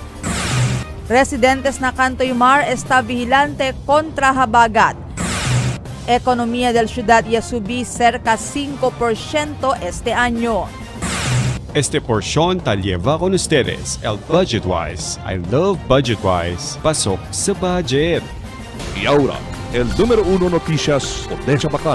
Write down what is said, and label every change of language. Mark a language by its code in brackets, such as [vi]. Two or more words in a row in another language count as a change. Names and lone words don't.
[cbk] Residentes na Cantoy Mar está vigilante contra habagat. Economía del ciudad ya subí cerca 5% este año. Este porción ta lleva con ustedes el BudgetWise. [en] I love BudgetWise. [tl] Pasok sa budget. [cbk] Y ahora, el número 1 noticias de Chabacano.